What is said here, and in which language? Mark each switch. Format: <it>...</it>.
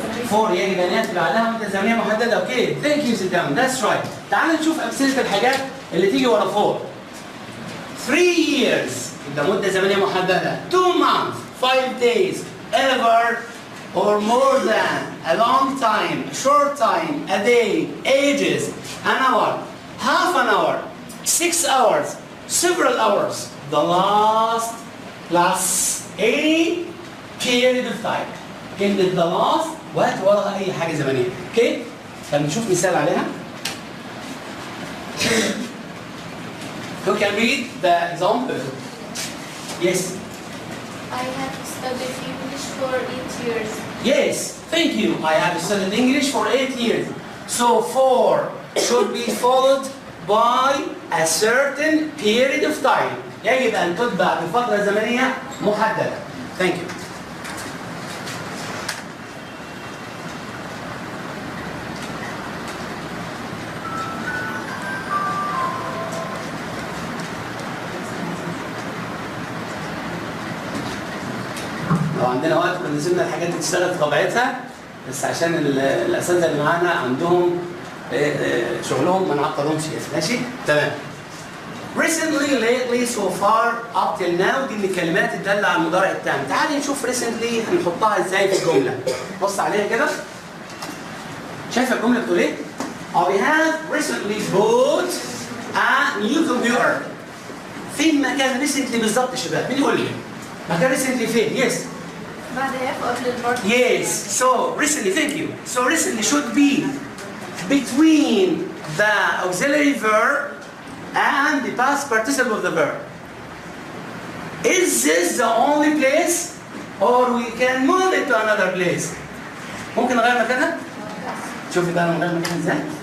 <ar>فور يجب ان ياتي بعدها مده زمنيه محدده.</ar> <en>Okay thank you sit down that's right.</en> <ar>تعال نشوف امثله الحاجات اللي تيجي ورا فور.</ar> <en>3 years</en> <ar>ده مده زمنيه محدده.</ar> <en>2 months 5 days ever or more than a long time a short time a day ages an hour half an hour 6 hours several hours the last plus any period of time.</en> <ar>كلمة the last وقت وراها أي حاجة زمنية. اوكي؟ فنشوف مثال عليها.</ar> <en>Who can read the example? Yes. I have studied English for 8 years. Yes, thank you. I have studied English for 8 years. So for should be followed by a certain period of time.</en> <ar>يجب أن تتبع بفترة زمنية محددة.</ar> <en>Thank you.</en> <ar>لو عندنا وقت كنا سيبنا الحاجات دي تشتغل في طبيعتها بس عشان الاساتذه اللي معانا عندهم شغلهم ما نعطلهمش. ماشي؟ تمام.</ar> <en>Recently, lately, so far, up till now</en> <ar>دي من الكلمات الدالة على المضارع التام. تعالي نشوف recently هنحطها ازاي في الجملة. بص عليها كده. شايفة الجملة بتقول ايه؟</ar> <en>We have recently bought a new computer.</en> <ar>فين مكان recently بالظبط يا شباب؟ مين يقول لي؟ مكان recently فين؟ Yes. بعد have قبل البارت.</ar> <en>Yes. So recently, thank you. So recently should be between the auxiliary verb and the past participle of the verb. Is this the only place or we can move it to another place?</en> <ar>ممكن نغير مكانها؟ شوفي بقى نغير مكانها ازاي؟</ar>